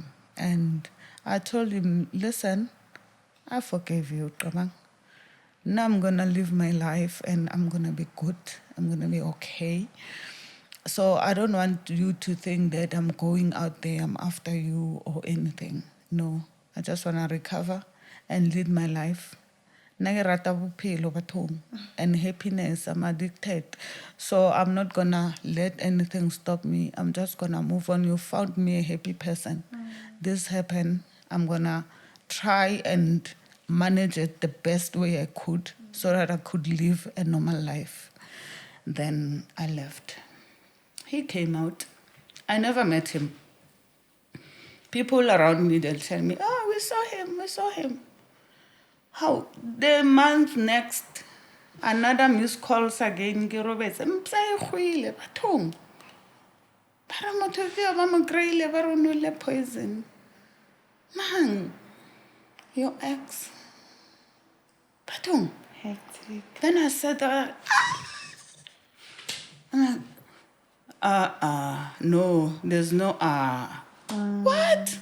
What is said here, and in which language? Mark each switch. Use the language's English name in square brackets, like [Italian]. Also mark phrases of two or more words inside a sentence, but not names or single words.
[English] And I told him, listen, I forgave you, Qabang. Now I'm going to live my life and I'm going to be good. I'm going to be okay. So I don't want you to think that I'm going out there, I'm after you or anything. No, I just want to recover and lead my life. [Southern Sotho] Nna ke rata bophelo bathong, [English] and happiness, I'm addicted. So I'm not going to let anything stop me. I'm just going to move on. You found me a happy person. This happened. I'm going to try and manage it the best way I could so that I could live a normal life. Then I left. He came out. I never met him. People around me, they'll tell me, oh, we saw him. How? The month next, another missed calls again, [Southern Sotho] ke robetse. Mpsa e goile, bathong. Bara motho ke ba mo kreile, ba re o nwele poison. [English] Man, your ex. Bathong. Hectic. Then I said, no, there's no What?